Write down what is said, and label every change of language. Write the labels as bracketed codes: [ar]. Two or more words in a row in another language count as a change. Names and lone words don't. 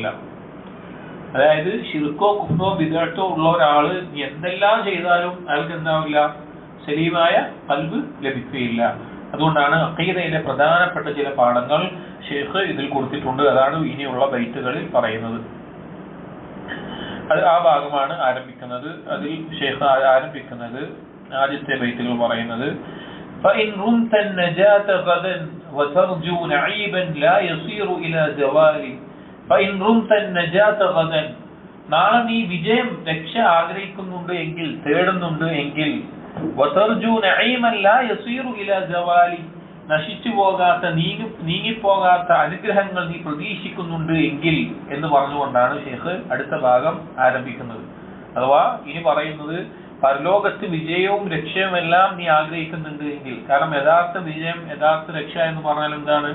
[ml] അതായത് ശിർക്കോ കുഫ്റോ ബിദ്അത്തോ ഉള്ള ഒരാള് എന്തെല്ലാം ചെയ്താലും അയാൾക്ക് എന്താവില്ല, സലീമായ ഖൽബ് ലഭിക്കുകയില്ല. അതുകൊണ്ടാണ് അഖീദയിലെ പ്രധാനപ്പെട്ട ചില പാഠങ്ങൾ ഷെയ്ഖ് ഇതിൽ കൊടുത്തിട്ടുണ്ട്. അതാണ് ഇനിയുള്ള ബൈത്തുകളിൽ പറയുന്നത്. അത് ആ ഭാഗമാണ് ആരംഭിക്കുന്നത്. അതിൽ ഷെയ്ഖ് ആരംഭിക്കുന്നത് ആദ്യത്തെ ബൈത്തുകൾ പറയുന്നത്, [ar] فإن رمت النجاة غدا وترجو نعيبا لا يصير إلى زوال فإن رمت النجاة غدا, [ml] നാളെ നീ വിജയം, രക്ഷ ആഗ്രഹിക്കുന്നുണ്ട് എങ്കിൽ, തേടുന്നുണ്ട് എങ്കിൽ, [ar] وترجو نعيما لا يصير إلى زوال, [ml] നശിച്ചു പോകാത്ത, നീങ്ങിപ്പോകാത്ത അനുഗ്രഹങ്ങൾ നീ പ്രതീക്ഷിക്കുന്നുണ്ട് എങ്കിൽ എന്ന് പറഞ്ഞുകൊണ്ടാണ് ഷെയ്ഖ് അടുത്ത ഭാഗം ആരംഭിക്കുന്നത്. അഥവാ ഇനി പറയുന്നത്, പരലോകത്ത് വിജയവും രക്ഷയും എല്ലാം നീ ആഗ്രഹിക്കുന്നുണ്ട് എങ്കിൽ, കാരണം യഥാർത്ഥ വിജയം, യഥാർത്ഥ രക്ഷ എന്ന് പറഞ്ഞാൽ എന്താണ്?